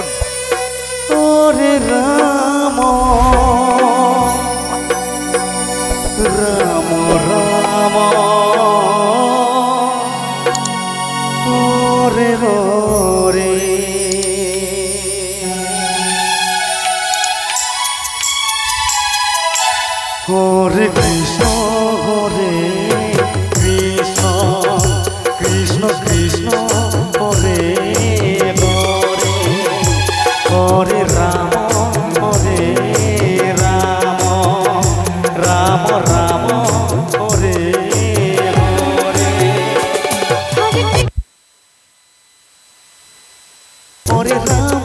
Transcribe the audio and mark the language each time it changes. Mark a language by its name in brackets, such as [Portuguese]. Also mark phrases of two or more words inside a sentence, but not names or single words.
[Bangla] ওরে রাম রাম রাম ওরে রে [Sanskrit] হরে কৃষ্ণ হরে কৃষ্ণ কৃষ্ণ কৃষ্ণ হরে হরে হরে রাম হরে রাম রাম রাম হরে হরে হরে রাম